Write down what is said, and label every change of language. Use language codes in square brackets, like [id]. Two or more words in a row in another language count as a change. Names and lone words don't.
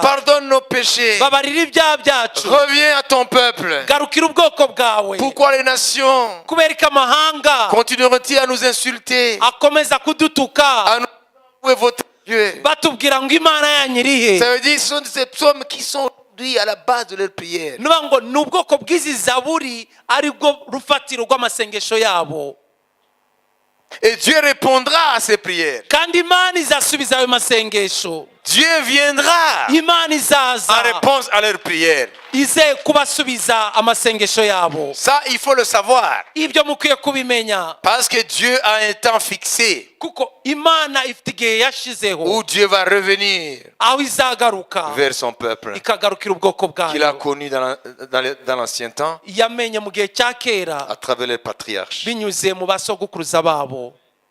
[fr] Pardonne nos péchés. [rw] babarira ibyaha byacu, [fr] Reviens à ton peuple. [rw] garukira ubwoko bwawe. [fr] Pourquoi les nations [rw] kubera ko amahanga [fr] continueront-ils à nous insulter? [rw] akomeza kudutuka, [fr] À nous où est votre Dieu? [rw] batubwira ngo Imana yanyu irihe. [fr] Ça veut dire que ce sont ces psaumes qui sont aujourd'hui à la base de leur prière. [rw] nuvuga ngo ni ubwoko bw'izi zaburi aribwo rufatiro rw'amasengesho yabo, [fr] Et Dieu répondra à ces prières. [rw] kandi Imana izasubiza ayo masengesho. [fr] Dieu viendra [rw] Imana [fr] en [rw] izaza [fr] réponse à leurs prières. [rw] ize kubasubiza amasengesho yabo. [fr] Ça, il faut le savoir. [rw] Ibyo mukwiye kubimenya [fr] Parce que Dieu a un temps fixé [rw] kuko Imana ifite igihe yashizeho [fr] où Dieu va revenir [rw] aho izagaruka [fr] vers son peuple [rw] ikagarukira ubwoko [fr] qu'il a [rw] bwayo. [fr] connu dans l'ancien temps [rw] Yamenye mu gihe cya kera [fr] à travers les patriarches. [rw] binyuze mu basogokuruza babo.